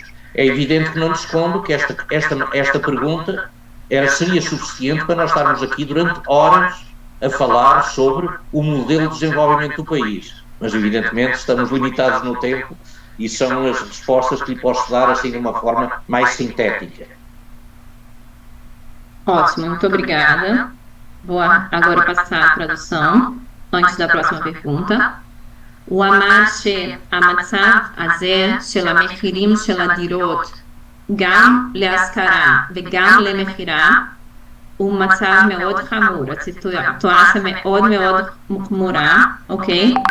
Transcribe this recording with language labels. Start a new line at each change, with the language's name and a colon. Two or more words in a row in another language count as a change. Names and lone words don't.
Portuguese: É evidente que não lhe escondo que esta pergunta seria suficiente para nós estarmos aqui durante horas a falar sobre o modelo de desenvolvimento do país. Mas, evidentemente, estamos limitados no tempo e são as respostas que lhe posso dar assim de uma forma mais sintética. Ótimo, muito obrigada. Vou agora passar a tradução, antes da próxima pergunta.
Hebrew: הוא אמר שהמצב הזה של המחירים של הדירות גם להשכרה וגם למכירה הוא מצב מאוד חמור, הסיטואציה מאוד מאוד חמורה, אוקיי?